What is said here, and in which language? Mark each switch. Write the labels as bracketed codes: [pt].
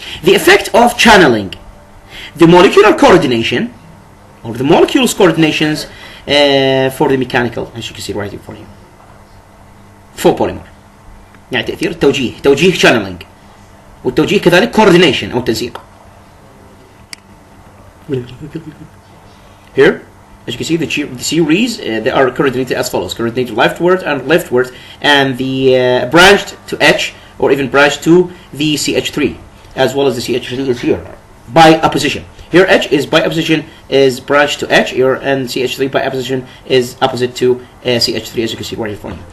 [en] The effect of channeling the molecular coordination or the molecules coordinations for the mechanical, as you can see right here for you, for polymer. [ar] يعني تأثير التوجيه، توجيه channeling، والتوجيه كذلك coordination أو تنسيق. [en] Here, as you can see, the series they are coordinated as follows: coordinated leftward and the branched to H or even branched to the CH3, as well as the CH3 is here by opposition. Here H is by opposition is branched to H here, and CH3 by opposition is opposite to CH3, as you can see right here for you.